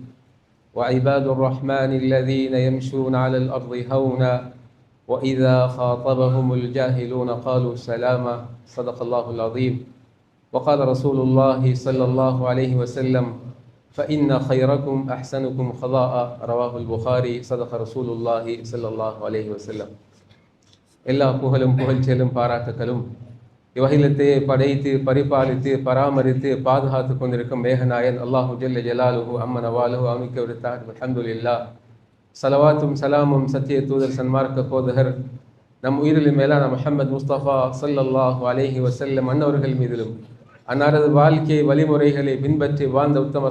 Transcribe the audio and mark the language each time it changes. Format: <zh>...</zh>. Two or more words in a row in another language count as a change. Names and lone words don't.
<ar>وعباد الرحمن الذين يمشون على الأرض هونا وإذا خاطبهم الجاهلون قالوا سلاما. صدق الله العظيم. وقال رسول الله صلى الله عليه وسلم: فإن خيركم أحسنكم خضاء. رواه البخاري. صدق رسول الله صلى الله عليه وسلم.</ar> <ta>எல்லா புகழும் புகழ்ச்சியிலும் பாராட்டுகளும் இவ்வகிலத்தையே படைத்து பரிபாலித்து பராமரித்து பாதுகாத்து கொண்டிருக்கும் மேகநாயன்</ta> <ar>الله جل جلاله عم نواله</ar> <ta>அவனுக்கு விடுத்தார். அல்ஹம்துலில்லாஹ். சலவாத்தும் சலாமும் சத்திய தூதர் சன்மார்க்க போதகர் நம் உயிரிலும் மேலான முஹம்மது முஸ்தபா</ta> <ar>صلى الله عليه وسلم</ar> <ta>அன்னவர்கள் மீதிலும் அன்னாரது வாழ்க்கை வழிமுறைகளை பின்பற்றி வாழ்ந்த உத்தம</ta>